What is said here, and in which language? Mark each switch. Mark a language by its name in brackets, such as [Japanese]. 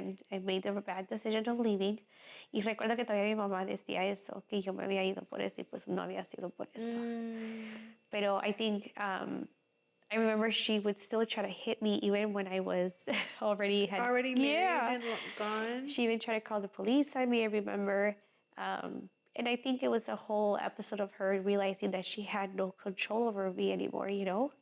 [English] And I made the bad decision of leaving. [Spanish] Y recuerdo que todavía mi mamá decía eso, que yo me había ido por eso y pues no había sido por eso. Pero [English] I think, I remember she would still try to hit me even when I was already Already married and gone. She even tried to call the police on me, I remember. And I think it was a whole episode of her realizing that she had no control over me anymore, you know?